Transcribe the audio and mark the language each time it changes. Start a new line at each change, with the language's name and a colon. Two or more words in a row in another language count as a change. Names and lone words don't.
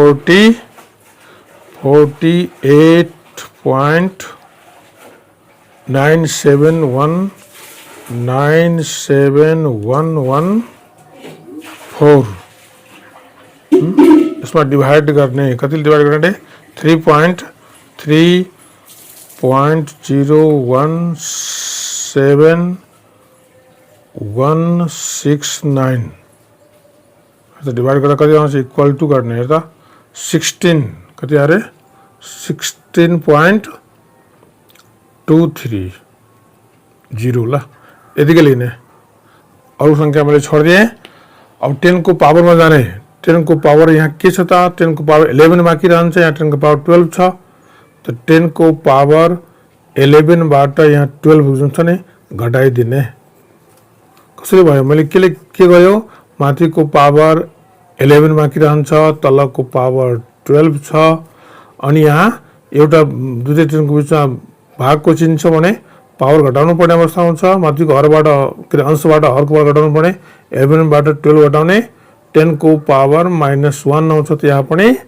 Nepali: 48.9719714 इसमें डिवाइड करने कति डिवाइड करने 3.3.01769 डिवाइड कर कति आउँछ
English: equal to
Nepali: गर्ने हेर्दा 16 कति आरे 16.230 ल यतिकै लिने। अरु संख्या मैले छोड दिए। अब 10 को पावर में जाने 10 को पावर यहाँ के छ त 10 को पावर 11 बाँकी रहन्छ यहाँ 10 को पावर 12 छ त 10 को पावर 11 बाट यहाँ 12 जुन छ नि घटाइदिने कसरी भयो मैले के गयो माथिको पावर 11 बाँकी रहन्छ तलको पावर 12 छ अनि यहाँ एउटा दुईटै टेनको बिचमा भागको चिन्ह छ भने पावर घटाउनु पर्ने अवस्था हुन्छ माथिको हरबाट के अरे अंशबाट हरको पावर घटाउनु पर्ने 11 बाट 12 घटाउने 10 को पावर -1 आउँछ त यहाँ पनि